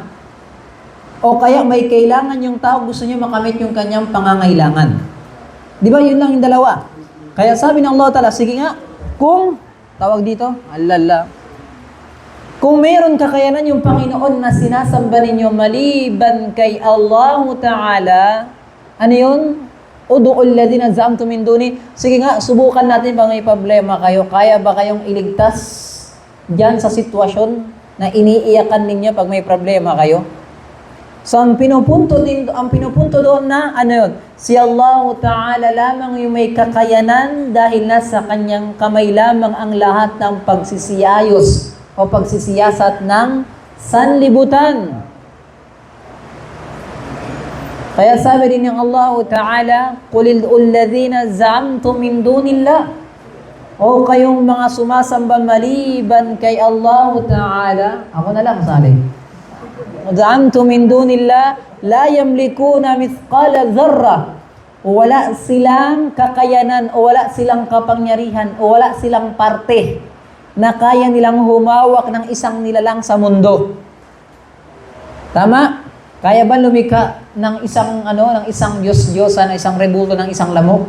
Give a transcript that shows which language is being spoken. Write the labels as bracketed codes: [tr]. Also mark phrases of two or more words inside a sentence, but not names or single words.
[tl] O kaya may kailangan yung tao, gusto niya makamit yung kanyang pangangailangan. Di ba yun lang yung dalawa? Kaya sabi ng Allah Ta'ala, sige nga, kung, tawag dito, kung mayroon kakayanan yung Panginoon na sinasamba ninyo maliban kay Allah Ta'ala, ano yun? [ar] ادعوا الذين زعمتم من دون. [tl] Sige nga, subukan natin pag may problema kayo. Kaya ba kayong iligtas diyan sa sitwasyon na iniiyakan ninyo pag may problema kayo? So ang pinupunto doon na ano yun? Si Allah Ta'ala lamang yung may kakayanan dahil nasa kanyang kamay lamang ang lahat ng pagsisiyayos o pagsisiyasat ng sanlibutan. Kaya sabi rin ng Allah Ta'ala, [ar] "قل ادعوا الذين زعمتم من دون الله." [tl] O kayong mga sumasamba maliban kay Allah Ta'ala. Ako na lang sabi. [ar] "زعمتم من دون الله لا يملكون مثقال ذرة." [tl] Wala silang kakayanan o wala silang kapangyarihan o wala silang parte na kaya nilang humawak ng isang nilalang sa mundo. Tama? Kaya ba lumikha ng isang Diyos-Diyosan, isang rebulto, ng isang lamok?